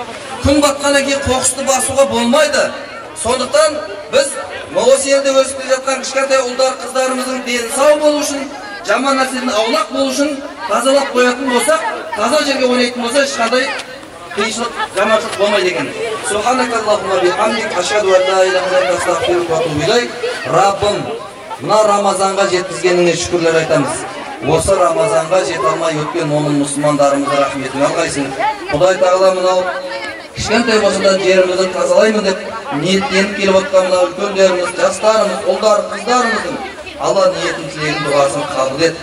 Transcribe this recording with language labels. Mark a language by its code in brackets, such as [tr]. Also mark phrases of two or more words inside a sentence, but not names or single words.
[kk] Күн батқаннан кейін қоқысты басуға болмайды. Сондықтан біз осы елде өсіп келе жатқан кішкентай ұлдар, қыздарымыздың дені сау болу үшін, жаман нәрседен аулақ болу үшін тазалап қоятын болсақ, таза жерге ойнайтын болса, ешқандай қиыншылық, жаманшылық болмайды екен. [ar] سبحانك اللهم وبحمدك أشهد أن لا إله إلا أنت أستغفرك وأتوب إليك. [kk] Раббым, мына Рамазанға жеткізгеніңе шүкірлер айтамыз. Осы Рамазанға жете алмай өткен оның мұсылмандарымызға рахметін алғайсың. Құдай Тағала мынау кішкентай болса да жерімізді тазалаймын деп ниеттеніп келіп отқан мына үлкендеріміз, жастарымыз, ұлдар, қыздарымыздың Алла ниетін, тілегін, дұғасын қабыл ет.